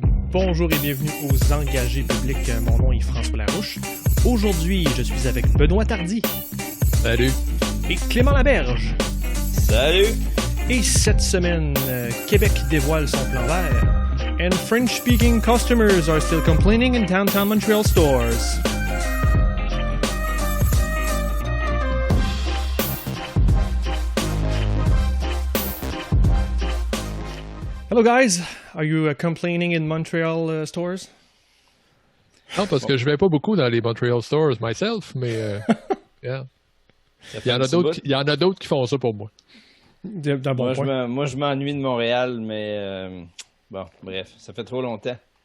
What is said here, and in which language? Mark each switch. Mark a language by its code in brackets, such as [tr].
[fr] Bonjour et bienvenue aux Engagés publics. Mon nom est François Larouche. Aujourd'hui, je suis avec Benoît Tardy. Salut. Et Clément Laberge. Salut. Et cette semaine, Québec dévoile son plan vert. [en] And French-speaking customers are still complaining in downtown Montreal stores. Hello guys, are you complaining in Montreal stores? [fr] Non, parce que je vais pas beaucoup dans les Montreal stores [en] myself, mais yeah. [fr] Il y en a d'autres qui font ça pour moi. Moi, je m'ennuie de Montréal, mais bon, bref, ça fait trop longtemps.